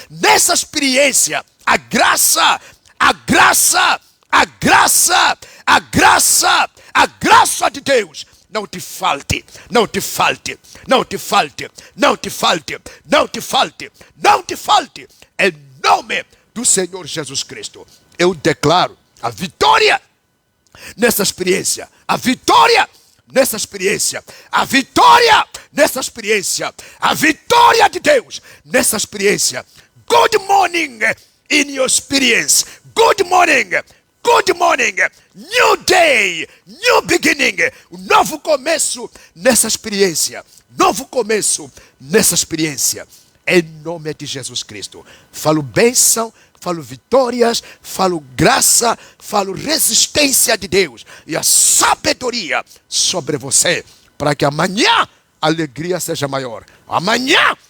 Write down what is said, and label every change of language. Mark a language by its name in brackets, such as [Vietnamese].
[Portuguese] Nessa experiência, a graça de Deus não te falte, não te falte, não te falte, não te falte, não te falte, não te falte. Em nome do Senhor Jesus Cristo, eu declaro a vitória nessa experiência, a vitória nessa experiência, a vitória nessa experiência, a vitória de Deus nessa experiência. [English] Good morning in your experience. Good morning. Good morning, new day, new beginning, [Portuguese] um novo começo nessa experiência, novo começo nessa experiência, em nome de Jesus Cristo. Falo bênção, falo vitórias, falo graça, falo resistência de Deus e a sabedoria sobre você, para que amanhã a alegria seja maior, amanhã